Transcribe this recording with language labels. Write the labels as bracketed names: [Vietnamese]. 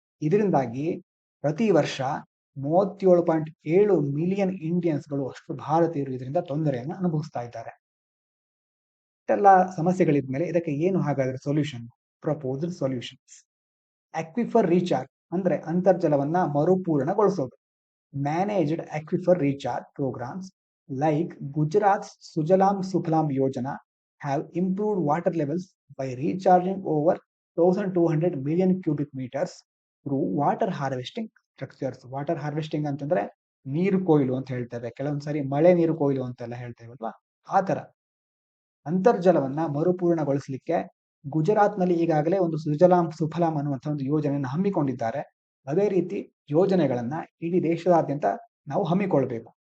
[Kannada] ಇದರಿಂದಾಗಿ ಪ್ರತಿ ವರ್ಷ 37.7 ಮಿಲಿಯನ್ ಇಂಡಿಯನ್ಸ್ಗಳು, ಅಷ್ಟು ಭಾರತೀಯರು ಇದರಿಂದ ತೊಂದರೆಯನ್ನು ಅನುಭವಿಸ್ತಾ ಇದ್ದಾರೆ. ಇಷ್ಟೆಲ್ಲ ಸಮಸ್ಯೆಗಳಿದ್ಮೇಲೆ ಇದಕ್ಕೆ ಏನು ಹಾಗಾದ್ರೆ solution? [English] Proposed solutions. [Kannada] Aquifer recharge ಅಂದ್ರೆ ಅಂತರ್ಜಲವನ್ನ ಮರುಪೂರಣಗೊಳಿಸೋದು. [English] Managed aquifer recharge programs like Gujarat Sujalam Sufalam Yojana have improved water levels by recharging over 1200 million cubic meters through water harvesting structures. [Kannada] Water harvesting ಅಂತಂದ್ರೆ ನೀರು ಕೊಯ್ಲು ಅಂತ ಹೇಳ್ತೇವೆ, ಕೆಲವೊಂದ್ಸರಿ ಮಳೆ ನೀರು ಕೊಯ್ಲು ಅಂತೆಲ್ಲ ಹೇಳ್ತೇವಲ್ವಾ, ಆ ತರ ಅಂತರ್ಜಲವನ್ನ ಮರುಪೂರ್ಣಗೊಳಿಸಲಿಕ್ಕೆ ಗುಜರಾತ್ ನಲ್ಲಿ ಈಗಾಗಲೇ ಒಂದು ಸುಜಲಾಂ ಸುಫಲಾಂ ಅನ್ನುವಂಥ ಒಂದು ಯೋಜನೆಯನ್ನು ಹಮ್ಮಿಕೊಂಡಿದ್ದಾರೆ. ಅದೇ ರೀತಿ ಯೋಜನೆಗಳನ್ನ ಇಡೀ ದೇಶದಾದ್ಯಂತ ನಾವು ಹಮ್ಮಿಕೊಳ್ಬೇಕು.